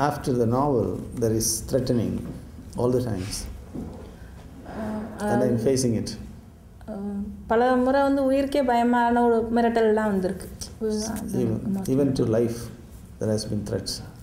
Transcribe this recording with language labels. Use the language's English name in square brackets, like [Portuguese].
[English] After the novel there is threatening all the times, and I am facing it. [Tamil] பல முறை வந்து உயிருக்கே பயமான ஒரு மிரட்டல்லாம் வந்திருக்கு. [English] Even to life there has been threats.